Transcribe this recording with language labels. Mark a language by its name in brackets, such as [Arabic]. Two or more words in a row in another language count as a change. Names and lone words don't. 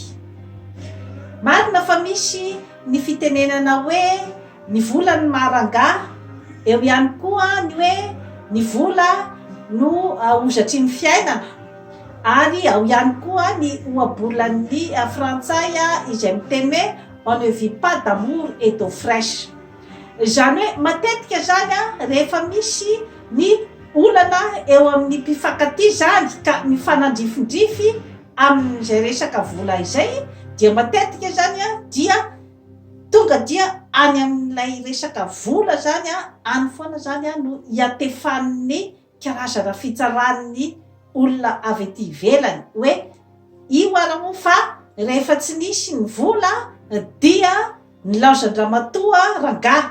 [Malagasy] Marina fa misy ny fitenenana hoe ny vola ny maranga, eo ihany koa ny hoe ny vola no hozatry ny fiainana, ary ao ihany koa ny ohabolan'ny frantsay izay miteny hoe [French] on ne vit pas d'amour et d'eau fraîche. [Malagasy] Zany hoe matetika zany rehefa misy ny olana eo amin'ny mpifankatia zany ka mifanandrifindrify amin'izay resaka vola izay, dia matetika zany dia tonga dia any amin'ilay resaka vola zany any foana zany no hiatefan'ny karazana fitsaran'ny olona avy ety ivelany hoe io ara moa fa rehefa tsy nisy ny vola dia ny laozan-dramatoa rangahy.